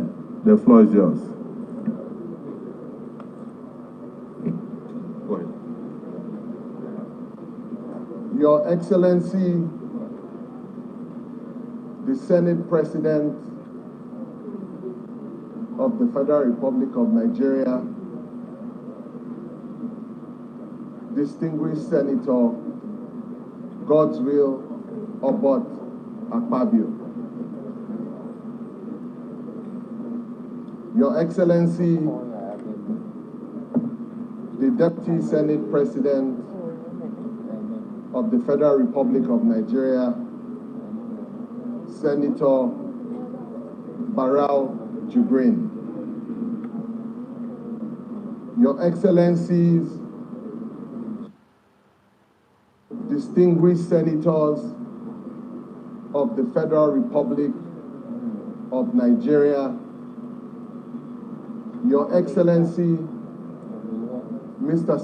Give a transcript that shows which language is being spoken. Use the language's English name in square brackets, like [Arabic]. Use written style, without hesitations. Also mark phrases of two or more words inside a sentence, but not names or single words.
[English] The floor is yours. Go ahead. Your Excellency, the Senate President of the Federal Republic of Nigeria, distinguished Senator Godswill Obot Akpabio, Your Excellency, the Deputy Senate President of the Federal Republic of Nigeria, Senator Barau Jibrin, Your Excellencies, distinguished senators of the Federal Republic of Nigeria, Your Excellency, Mr.